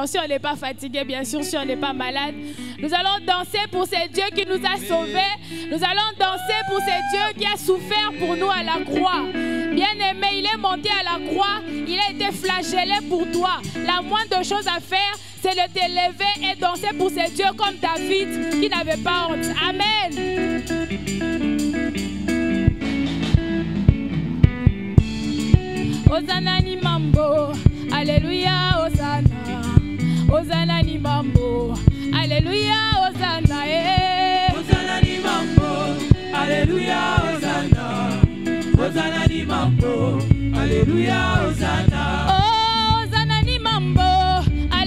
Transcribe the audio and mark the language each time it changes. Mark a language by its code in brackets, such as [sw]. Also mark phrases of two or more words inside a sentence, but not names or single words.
[fr] Si on n'est pas fatigué, bien sûr, si on n'est pas malade. Nous allons danser pour ce Dieu qui nous a sauvés. Nous allons danser pour ce Dieu qui a souffert pour nous à la croix. Bien-aimé, il est monté à la croix. Il a été flagellé pour toi. La moindre chose à faire, c'est de t'élever et danser pour ce Dieu comme David qui n'avait pas honte. Amen. [sw] Hosanna ni mambo, alléluia, Hosanna. Hosanna ni mambo, alléluia, Hosanna. Hosanna ni mambo, alléluia, Hosanna. Hosanna ni mambo, alléluia, Hosanna. Oh, Hosanna ni mambo,